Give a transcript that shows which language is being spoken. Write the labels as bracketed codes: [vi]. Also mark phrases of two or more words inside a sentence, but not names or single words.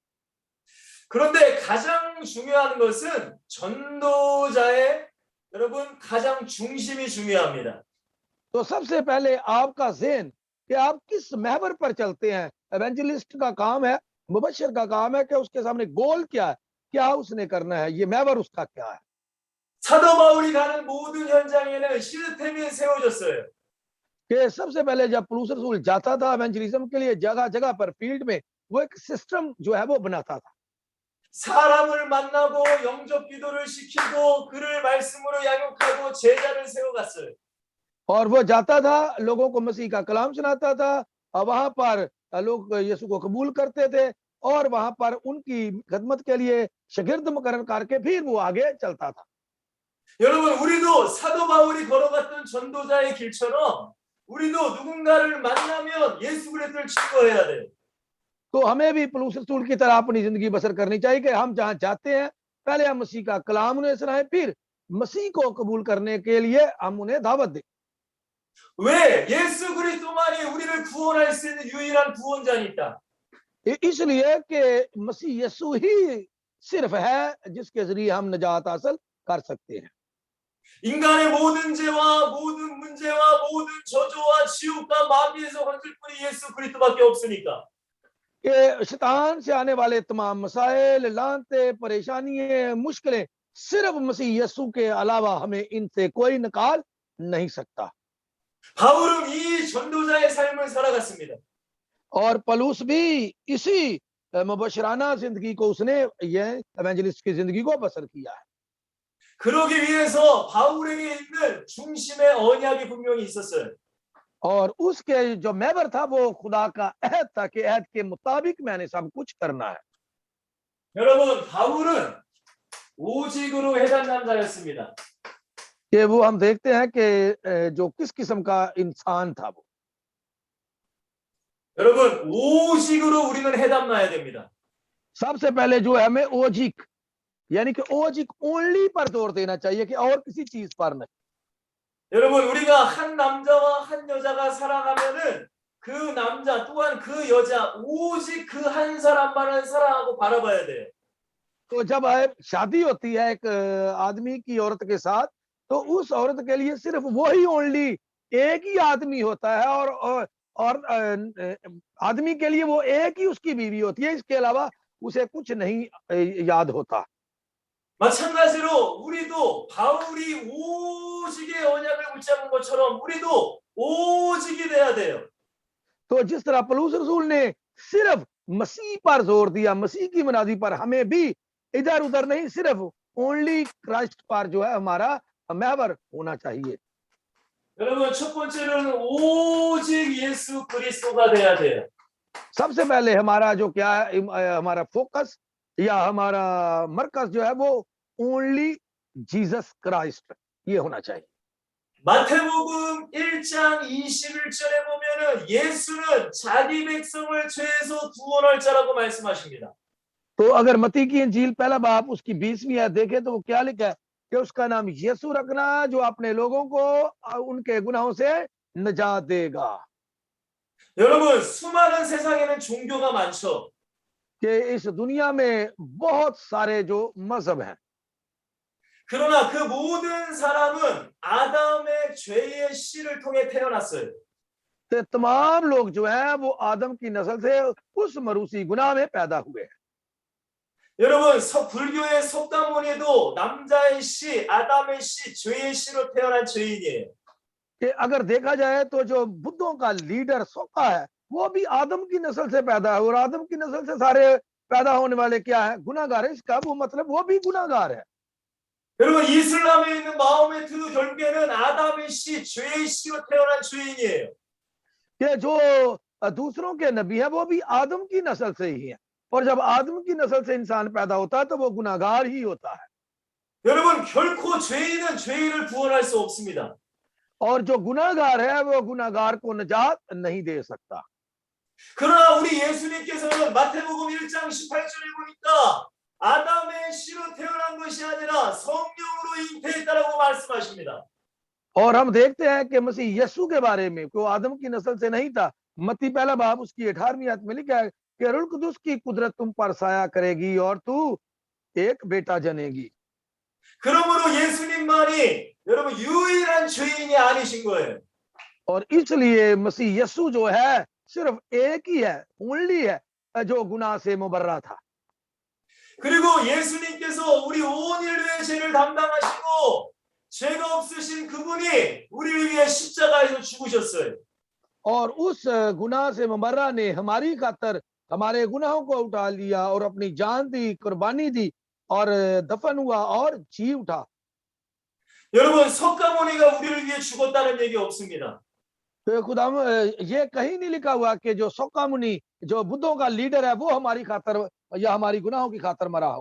[ko] 그런데 가장 중요한 것은 전도자의 여러분 가장 중심이 중요합니다. [ur] تو سب سے پہلے آپ کا ذہن کہ آپ کس محور پر چلتے ہیں. ایونجلسٹ کا کام ہے، مبشر کا کام ہے کہ اس کے سامنے گول کیا ہے، کیا اس نے کرنا ہے، یہ محور اس کا کیا ہے. [ko] 사도 바울이 가는 모든 현장에는 시스템이 세워졌어요. [ur] کہ سب سے پہلے جب پولس رسول جاتا تھا ایونجلزم کے لیے، جگہ جگہ پر فیلڈ میں وہ ایک سسٹم جو ہے وہ بناتا تھا. [ko] 사람을 만나고 영접 기도를 시키고 그를 말씀으로 양육하고 제자를 세워갔어요. [ur] اور وہ جاتا تھا، لوگوں کو مسیح کا کلام سناتا تھا، اور وہاں پر لوگ یسوع کو قبول کرتے تھے، اور وہاں پر ان کی خدمت کے لیے شاگرد مقرر کرکے پھر وہ آگے چلتا تھا. [ko] 여러분 우리도 사도 바울이 걸어갔던 전도자의 길처럼 우리도 누군가를 만나면 예수 그리스도를 증거해야 돼요. [ur] تو ہمیں بھی پولس رسول کی طرح اپنی زندگی بسر کرنی چاہیے کہ ہم جہاں جاتے ہیں پہلے ہم مسیح کا کلام انہیں سنائیں، پھر مسیح کو قبول کرنے کے لیے ہم انہیں دعوت دیں. [ko] 왜? 예수 그리스도만이 우리를 구원할 수 있는 유일한 구원자니까. [ur] اس لیے کہ مسیح یسوع ہی صرف ہے جس کے ذریعے ہم نجات حاصل کر سکتے ہیں. [ko] 인간의 모든 죄와 모든 문제와 모든 저주와 지옥과 마귀에서 건질 분이 예수 그리스도밖에 없으니까. [ur] کہ شیطان سے آنے والے تمام مسائل، لعنتیں، پریشانیاں، مشکلیں صرف مسیح یسوع کے علاوہ ہمیں ان سے کوئی نکال نہیں سکتا. [ko] 바울은 이 전도자의 삶을 살아갔습니다. [ur] اور پلوس بھی اسی مبشرانہ زندگی کو اس نے یہ ایونجلسٹ کی زندگی کو بسر کیا ہے. [ko] 그러기 위해서 바울에게 있는 중심의 언약이 분명히 있었어요. [ur] اور اس کے جو میبر تھا وہ خدا کا عہد تھا کہ عہد کے مطابق میں نے سب کچھ کرنا ہے. [ko] 여러분 바울은 오직으로 해당 남자였습니다. [ur] کہ وہ ہم دیکھتے ہیں کہ جو کس قسم کا انسان تھا وہ. [ko] 여러분 오직으로 우리는 해담나야 됩니다. [ur] سب سے پہلے جو ہے ہمیں اوجک یعنی کہ اوجک اونلی پر زور دینا چاہیے کہ اور کسی چیز پر نہیں. [ko] 여러분 우리가 한 남자와 한 여자가 살아가면은 그 남자 또한 그 여자 오직 그 한 사람만을 사랑하고 바라봐야 돼요. [ur] تو جب شادی ہوتی ہے ایک آدمی کی عورت کے ساتھ، تو اس عورت کے لیے صرف وہ ہی اونلی ایک ہی آدمی ہوتا ہے، اور آدمی کے لیے وہ ایک ہی اس کی بیوی ہوتی ہے، اس کے علاوہ اسے کچھ نہیں یاد ہوتا. [ko] 마찬가지로 우리도 바울이 오직의 언약을 붙잡은 것처럼 우리도 오직이 돼야 돼요. [ur] تو جس طرح پولس رسول نے صرف مسیح پر زور دیا، مسیح کی منادی پر، ہمیں بھی ادھر ادھر نہیں، صرف [en] only Christ [ur] پر جو ہے ہمارا محور ہونا چاہیے. [ko] 여러분 첫 번째는 오직 예수 그리스도가 돼야 돼요. [ur] سب سے پہلے ہمارا جو کیا ہے، ہمارا فوکس یا ہمارا مرکز جو ہے وہ [en] only Jesus Christ, [ur] یہ ہونا چاہیے. [ko] 마태복음 1장 21절에 보면은 예수는 자기 백성을 죄에서 구원할 자라고 말씀하십니다. [ur] تو اگر متی کی انجیل پہلا باب اس کی 20ویں آیت دیکھے تو وہ کیا لکھا ہے کہ اس کا نام یسوع رکھنا، جو اپنے لوگوں کو ان کے گناہوں سے نجات دے گا. [ko] 여러분 수많은 세상에는 종교가 많죠. [ur] کہ اس دنیا میں بہت سارے جو مذہب ہیں, [ko] 그러나 그 모든 사람은 아담의 죄의 씨를 통해 태어났어요. [ur] تو تمام لوگ جو ہیں وہ آدم کی نسل سے اس موروثی گناہ میں پیدا ہوئے ہیں. [ko] 여러분 불교의 석가모니도 남자의 씨, 아담의 씨, 죄의 씨로 태어난 죄인이에요. [ur] کہ اگر دیکھا جائے تو جو بدھوں کا لیڈر سوکا ہے وہ بھی آدم کی نسل سے پیدا ہے، اور آدم کی نسل سے سارے پیدا ہونے والے کیا ہے، گناہگار ہے. اس کا وہ مطلب وہ بھی گناہگار ہے. [ko] 여러분 이슬람에 있는 마호메트도 결국에는 아담의 씨, 죄의 씨로 태어난 죄인이에요. [ur] کہ جو دوسروں کے نبی ہے وہ بھی آدم کی نسل سے ہی ہے، اور جب آدم کی نسل سے انسان پیدا ہوتا ہے تو وہ گناہگار ہی ہوتا ہے. [ko] 여러분 결코 죄인은 죄인을 구원할 수 없습니다. [ur] اور جو گناہگار ہے وہ گناہگار کو نجات نہیں دے سکتا. [ko] 그러나 우리 예수님께서는 마태복음 1장 18절에 보니까 아담의 씨로 태어난 것이 아니라 성령으로 잉태했다라고 말씀하십니다. [ur] اور ہم دیکھتے ہیں کہ مسیح یسوع کے بارے میں، کو آدم کی نسل سے نہیں تھا. متی پہلا باب اس کی 18ویں آیت میں لکھا ہے کہ روح قدس کی قدرت تم پر سایہ کرے گی اور تو ایک بیٹا جنے گی. [ko] 그러므로 예수님만이 여러분 유일한 죄인이 아니신 거예요. [ur] اور اس لیے مسیح یسوع جو ہے صرف ایک ہی ہے، اونلی ہے، جو گناہ سے مبرا تھا. [ko] 그리고 예수님께서 우리 온 인류의 죄를 담당하시고 죄가 없으신 그분이 우리를 위해 십자가에서 죽으셨어요. [ur] اور اس گناہ سے مبرا نے ہماری خاطر ہمارے گناہوں کو اٹھا لیا اور اپنی جان دی، قربانی دی، اور دفن ہوا اور جی اٹھا. [ko] 여러분 석가모니가 우리를 위해 죽었다는 얘기 없습니다. [ur] تو خدا یہ کہیں نہیں لکھا ہوا کہ جو سوکا منی، جو بدھوں کا لیڈر ہے، وہ ہماری خاطر یا ہماری گناہوں کی خاطر مرا ہو.